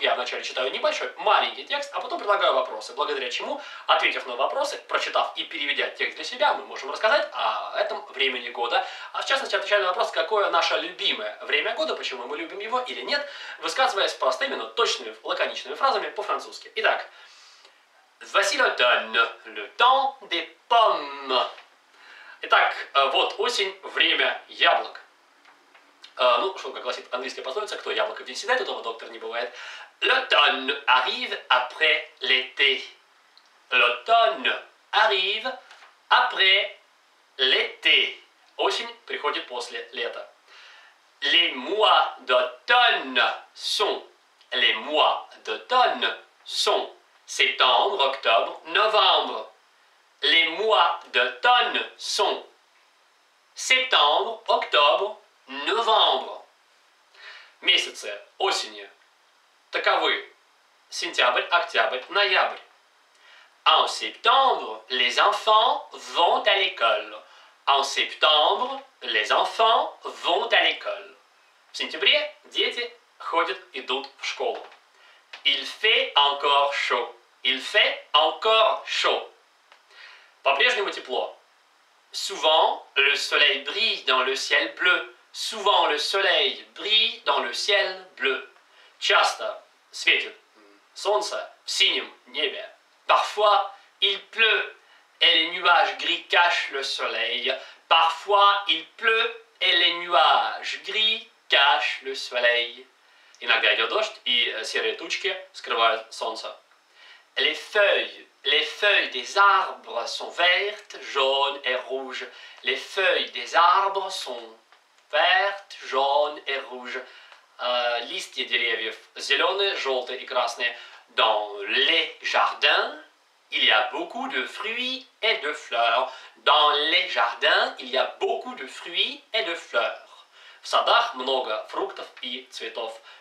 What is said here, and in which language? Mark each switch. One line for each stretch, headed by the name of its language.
Russian: Я вначале читаю небольшой, маленький текст, а потом предлагаю вопросы, благодаря чему, ответив на вопросы, прочитав и переведя текст для себя, мы можем рассказать о этом времени года. А в частности, отвечая на вопрос, какое наше любимое время года, почему мы любим его или нет, высказываясь простыми, но точными, лаконичными фразами по-французски. Итак,
French: voici l'automne, le temps des pommes.
Russian: Итак, вот осень, время яблок. Ну, что, как гласит английская пословица, кто яблоко в день съедает, у того доктор не бывает.
French: L'automne arrive après l'été. L'automne arrive après l'été.
Russian: Осень приходит после лета.
French: Les mois d'automne sont. Les mois d'automne sont septembre, octobre, novembre. Les mois d'automne sont septembre, octobre, novembre.
Russian: Месяцы осени таковы: сентябрь, октябрь, ноябрь.
French: En septembre, les enfants vont à l'école. En septembre, les enfants vont à l'école.
Russian: В сентябре дети идут в школу.
French: Il fait encore chaud. Il fait encore chaud.
Russian: По-прежнему тепло.
French: Souvent, le soleil brille dans le ciel bleu. Souvent, le soleil brille dans le ciel bleu.
Russian: Часто светит солнце в синем небе.
French: Parfois, il pleut et les nuages gris cachent le soleil. Parfois, il pleut et les nuages gris cachent le soleil.
Russian: Иногда идет дождь, и серые тучки скрывают солнце.
French: Les feuilles des arbres sont vertes, jaunes et rouges. Les feuilles des arbres sont vertes, jaunes et rouges.
Russian: Листья деревьев зеленые, желтые и красные.
French: Dans les jardins, il y a beaucoup de fruits et de fleurs. Dans les jardins, il y a beaucoup de fruits et de fleurs.
Russian: В садах много фруктов и цветов.